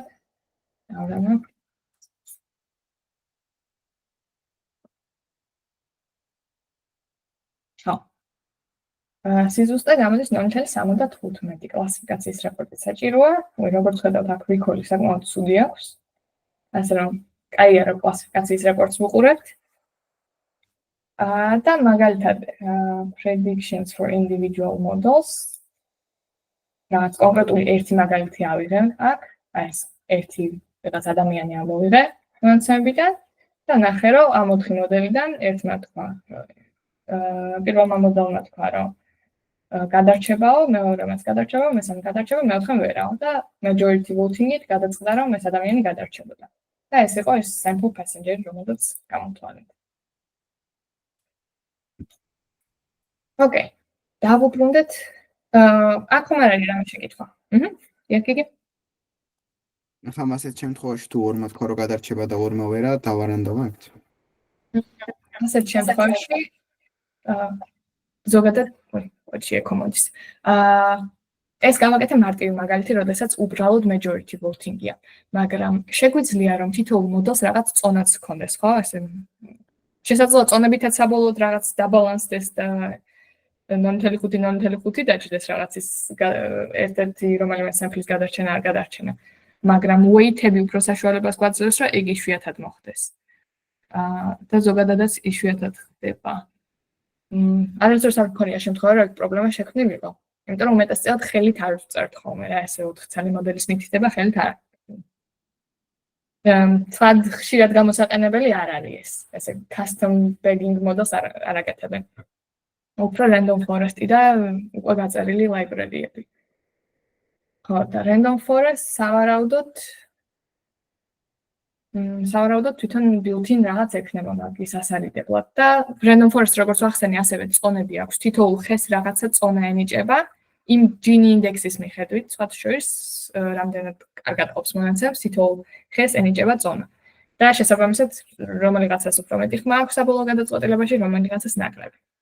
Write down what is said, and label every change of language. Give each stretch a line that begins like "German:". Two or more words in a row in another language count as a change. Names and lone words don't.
Georgian: დავდანა. ხო. სიზუსტე გამოდის 0.75 კლასიფიკაციის რეპორტი საჭიროა. როგორც ხედავთ, აქ recall-ი საკმაოდ ცუდი აქვს. ასე რომ, კაია რომ კლასიფიკაციის რეპორტს ვუყურებთ. და მაგალითად
English: predictions for individual models.
Georgian: რაც კონკრეტული ერთი მაგალითი ავიღე აქ, ეს ერთი რაღაც ადამიანი ამოვიღე მონაცემებიდან და ნახე რომ ამ 4 მოდელიდან ერთმა თქვა, პირველმა მოდელმა თქვა რომ გადარჩებაო, მეორემაც გადარჩებაო, მესამე გადარჩება, მეოთხემ ვერაო და
English: majority voting-
Georgian: ით გადაწყდა რომ ეს ადამიანი გადარჩებოდა. და ეს იყო ეს
English: sample passenger
Georgian: რომელსაც გამოვთვალეთ. ოკეი. დავუბრუნდეთ. აქ ხომ არ არის რამე შეკითხვა. იაკიგე? ახლა მასეთ შემთხვევაში თუ ორმა თქვა რომ გადარჩება და ორმა ვერა, დავარანდომებთ. ასეთ შემთხვევაში ზოგადად, ოჩი ეკომოდის. ეს გავაკეთე მარტივი მაგალითი, როდესაც უბრალოდ
English: majority voting-
Georgian: ია, მაგრამ შეგვიძლია რომ თითოეულ მოდელს რაღაც წონაც ჰქონდეს, ხო? ესე შესაძლოა წონებითაც საბოლოოდ რაღაც დაბალანსდეს და 0.5 დაჭდეს რაღაცის ერთ-ერთი რომელიმე sample-ის გადარჩენა არ გადარჩენა. მაგრამ weight-ები უფრო საშუალებას გვაძლევს, რომ ეგ იშვიათად მოხდეს. და ზოგადადაც იშვიათად ხდება. არასდროს არ მქონია შემთხვევა, რომ პრობლემა შექმნილიყო. იმიტომ რომ უმეტესწილად ხელით არ ვწერთ ხოლმე რა, ესე 4 ცალი მოდელის მითითება ხელით არ. თვად ხშირად გამოსაყენებელი არ არის ეს. ესე
English: custom bagging models
Georgian: არ აკეთებენ. უფრო
English: random forest-
Georgian: ი და უკვე გაწერილი library-ები. ხო, და
English: random forest
Georgian: სავარაუდოდ თვითონ built-in რაღაც ექნება მაგის ასარიდებლად და
English: random forest
Georgian: როგორც ვახსენე, ასევე წონები აქვს. თითოეულ ხეს რაღაცა წონა ენიჭება იმ
English: Gini index-
Georgian: ის მიხედვით, სხვა შორის რამდენად კარგად ყოფს მონაცემს, თითოეულ ხეს ენიჭება წონა. და შესაბამისად, რომელიღაცას უფრო მეტი ხმა აქვს საბოლოო გადაწყვეტილებაში, რომელიღაცას ნაკლები.